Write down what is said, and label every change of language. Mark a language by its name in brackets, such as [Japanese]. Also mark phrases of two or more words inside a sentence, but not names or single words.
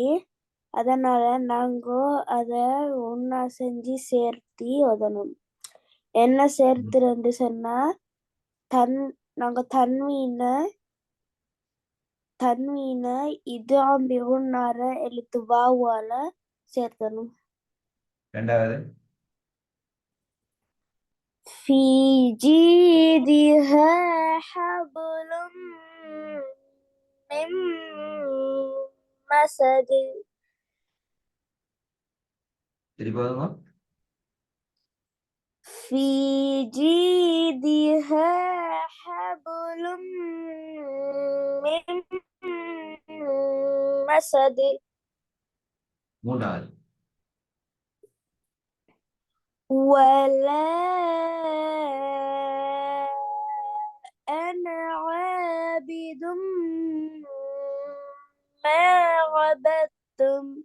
[Tamil] அதனால நாங்க அத ஒன்னா செஞ்சு சேர்த்தி ஓதணும். என்ன சேர்த்துன்னு சொன்னா நாங்க தன்வீன இது பியோன்னார எழுத்து வாவால சேர்த்தணும். ரெண்டாவது [Arabic] في جيدها حبل من مسد. [Tamil] திருப்பி போதுமா? [Arabic] في جيدها حبل من مسد. [Tamil] மூன்றாவது [Arabic] ولا أنا عابد ما عبدتم.